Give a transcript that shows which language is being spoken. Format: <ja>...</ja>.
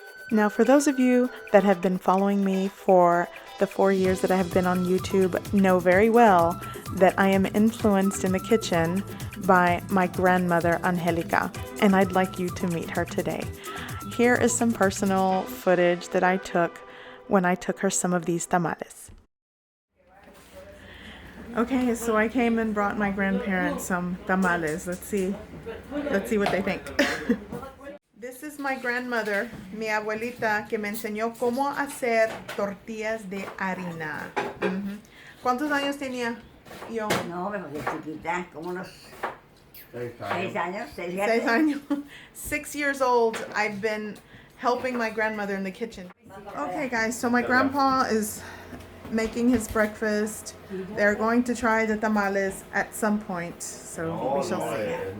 <en>Now, for those of you that have been following me for the 4 years that I have been on YouTube, know very well that I am influenced in the kitchen by my grandmother, Angelica, and I'd like you to meet her today. Here is some personal footage that I took when I took her some of these tamales. Okay, so I came and brought my grandparents some tamales. Let's see what they think. This is my grandmother,</en> <es>mi abuelita, que me enseñó cómo hacer tortillas de harina. ¿Cuántos años tenía yo? No, pero de chiquita, como unos 6 años. 6 años.</es> <en>6 years old, I've been helping my grandmother in the kitchen. Okay, guys, so my grandpa is making his breakfast. They're going to try the tamales at some point, so we shall see.</en>